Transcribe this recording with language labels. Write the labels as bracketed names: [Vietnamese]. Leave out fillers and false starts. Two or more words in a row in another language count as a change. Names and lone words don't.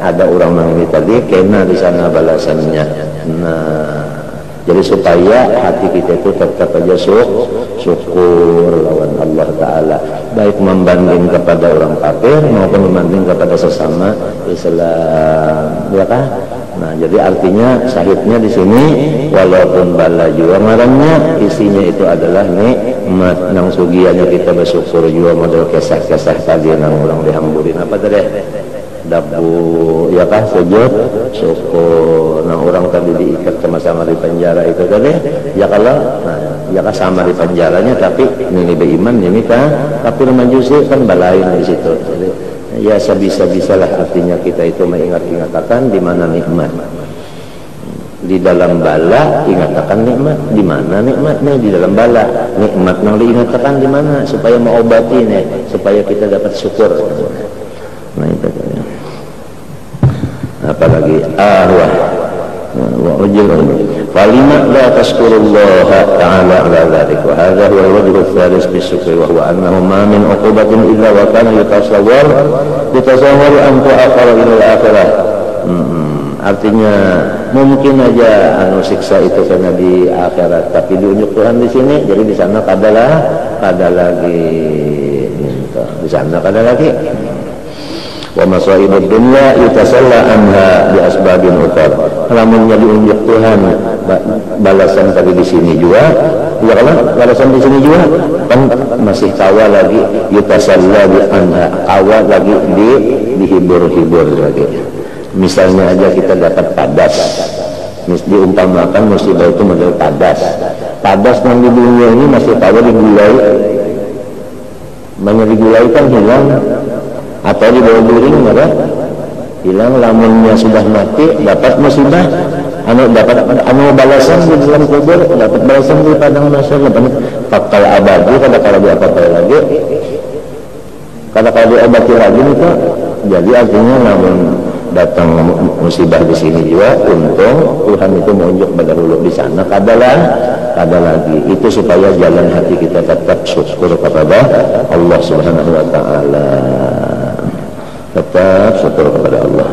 [Banjar] Ada orang yang ini tadi kena di sana balasannya. Nah, jadi supaya hati kita itu tetap aja syukur lawan Allah Ta'ala, baik membanding kepada orang kafir maupun membanding kepada sesama Islam, ya kan? Nah, jadi artinya sahihnya di sini walaupun bala juga ngarannya, isinya itu adalah nikmat nang sugiannya kita bersyukur juga model kisah-kisah tadi nang orang dihamburin apa tadi? Dabu, ya kah, sujud syukur. Nah orang tadi diikat sama-sama di penjara itu tadi, ya kalau nah, ya kah sama di penjaranya, tapi ini beriman ini kan, tapi majusi kan balain di situ. [Indonesian] Jadi ya sebisa-bisalah artinya kita itu mengingat-ingatkan di mana nikmat. [Banjar] Di dalam bala ingatakan nikmat, di mana nikmatnya di dalam bala, nikmat yang diingatkan di mana supaya mengobati nih, supaya kita dapat syukur. [Indonesian] Nah itu kan. Apalagi [Arabic] وأجر فلم لا تشكر الله تعالى على ذلك وهذا هو الوجه الثالث في الشكر وهو أنه ما من عقوبة إلا وكان يتصور أن تؤخر إلى الآخرة. [Banjar] Artinya mungkin aja siksa itu karena di akhirat, tapi diunjuk Tuhan di sini, jadi di sana kada lagi di sana kada lagi. [Arabic] ومصائب الدنيا يتسلى عنها بأسباب أخرى. [Banjar] Lamun diunjuk Tuhan balasan tadi di sini juga, ya kan? Balasan di sini juga kan masih kawa lagi [Arabic] يتسلى بها, [Banjar] kawa lagi dihibur-hibur lagi. Misalnya aja kita dapat padas, diumpamakan musibah itu model padas yang di dunia ini masih kawa digulai, banyak digulai kan hilang, atau di bawah luring ada hilang, lamunnya sudah mati dapat musibah, dapat balasan di dalam kubur, dapat balasan di padang mahsyar, pakal abadi kalau diapakan lagi, kalau diobati lagi itu. Jadi artinya namun datang musibah di sini juga, untung Tuhan itu menunjuk pada dulu di sana kada lagi, itu supaya jalan hati kita tetap syukur kepada Allah Subhanahu wa Ta'ala, tetap syukur kepada Allah.